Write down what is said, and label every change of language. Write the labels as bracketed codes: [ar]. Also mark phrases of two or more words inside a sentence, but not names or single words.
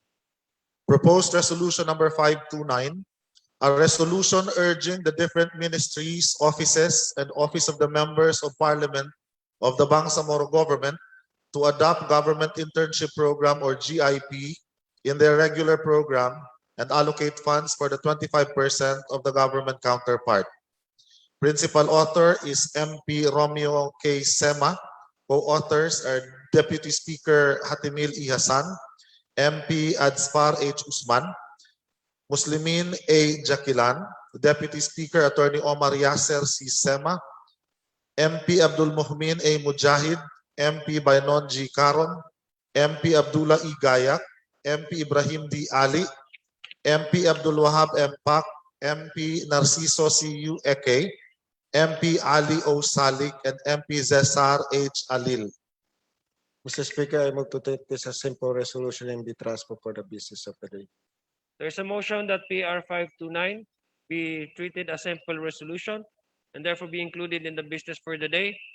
[en] Proposed resolution number 529, a resolution urging the different ministries, offices, and office of the members of Parliament of the Bangsamoro government to adopt government internship program or GIP in their regular program and allocate funds for the 25% of the government counterpart. Principal author is MP Romeo K. Sema. Co-authors are Deputy Speaker Hatimil E. Hasan, MP Adsfar H. Usman, Muslimin A. Jakilan, Deputy Speaker Attorney Omar Yasser C. Sema, MP Abdul Muhmin A. Mujahid, MP Bainon G. Caron, MP Abdullah E. Gayak, MP Ibrahim D. Ali, MP Abdul Wahab M. Pak, MP Narciso C. U. Eke, MP Ali O. Salik, and MP Cesar H. Alil. Mr. Speaker, I move to take this as simple resolution and be transferred for the business of the day. There's a motion that PR 529 be treated as simple resolution and therefore be included in the business for the day.